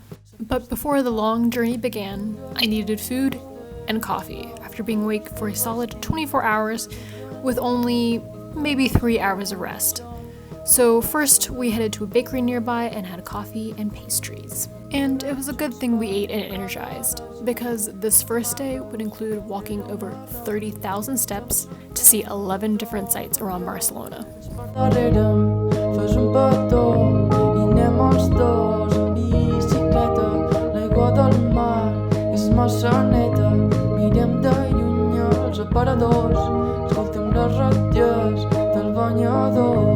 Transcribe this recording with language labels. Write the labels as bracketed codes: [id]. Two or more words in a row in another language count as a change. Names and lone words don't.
[en] But before the long journey began, I needed food and coffee after being awake for a solid 24 hours with only maybe 3 hours of rest. So first we headed to a bakery nearby and had coffee and pastries. And it was a good thing we ate and energized, because this first day would include walking over 30,000 steps to see 11 different sites around Barcelona. [ca] Fes un petó i anem els dos en bicicleta. L'aigua del mar és massa neta. Mirem de lluny els aparadors, escoltem les ratlles del banyador.